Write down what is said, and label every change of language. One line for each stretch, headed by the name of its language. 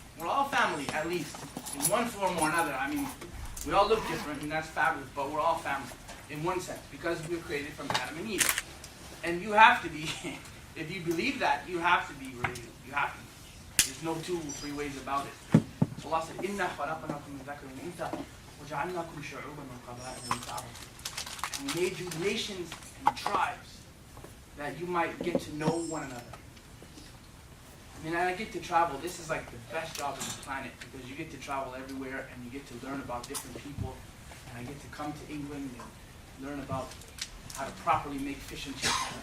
English: We're all family, at least. In one form or another. I mean, we all look different, and that's fabulous, but we're all family. In one sense, because we were created from Adam and Eve. And you have to be, if you believe that, you have to be related. You have to be. There's no 2 or 3 ways about it. So Allah said,
Arabic: إِنَّا خَلَقْنَاكُمْ مِنْ ذَكَرٍ وَأُنْثَىٰ وَجَعَلْنَاكُمْ شُعُوبًا وَقَبَائِلَ لِتَعَارَفُوا.
English: We made you nations and tribes that you might get to know one another. I mean, I get to travel. This is like the best job on the planet because you get to travel everywhere and you get to learn about different people. And I get to come to England and learn about how to properly make fish and chips.